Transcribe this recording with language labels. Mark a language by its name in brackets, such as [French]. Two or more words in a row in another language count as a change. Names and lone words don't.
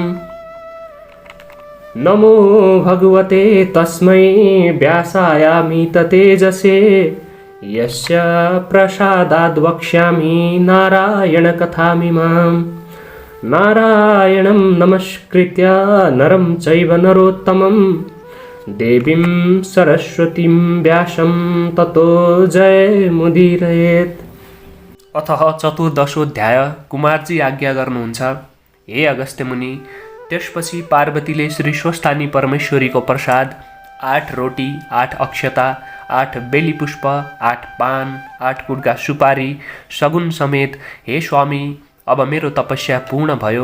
[Sanskrit] नमो भगवते तस्मै व्यासायामित तेजसे यस्य प्रसादाद् वक्ष्यामि नारायणकथामिमाम्। नारायणं नमस्कृत्य नरं चैव नरोत्तमं देवीं सरस्वतीं व्यासं ततो जयमुदीरयेत्। अतः चतुर्दशोऽध्याय [Nepali] कुमारजी आज्ञा गर्नुहुन्छ, हे अगस्त्य मुनि। त्यसपछि पार्वतीले श्री स्वस्थानी परमेश्वरीको प्रसाद 8 रोटी, 8 अक्षता, 8 बेलीपुष्प, 8 पान, 8 कुडका सुपारी सगुन समेत, हे स्वामी, अब मेरो तपस्या पूर्ण भयो।